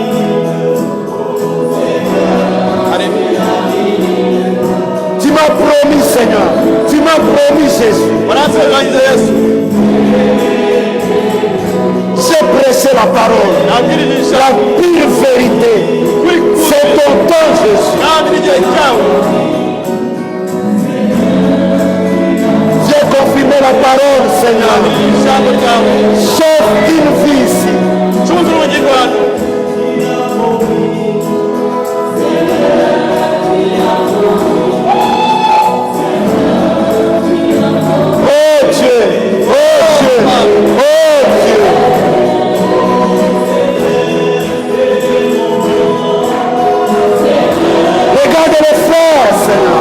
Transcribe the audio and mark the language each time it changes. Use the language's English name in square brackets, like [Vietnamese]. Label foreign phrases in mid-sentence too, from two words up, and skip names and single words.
[French] Tu m'as promis, Seigneur. Tu m'as promis, Jésus. ta parole, [Kinyarwanda] nabwirije [French] la pure vérité. C'est ton temps, Jésus. [Kinyarwanda] kandi n'igihe cyawe [French] Viens confirmer la parole, Seigneur. [Kinyarwanda] nabwirije ijambo ryawe [French] Sauve une vie ici. [Kinyarwanda] cuza urugingo hano [French] Oh Dieu, oh Dieu, oh Dieu. Regarde les frères, Seigneur.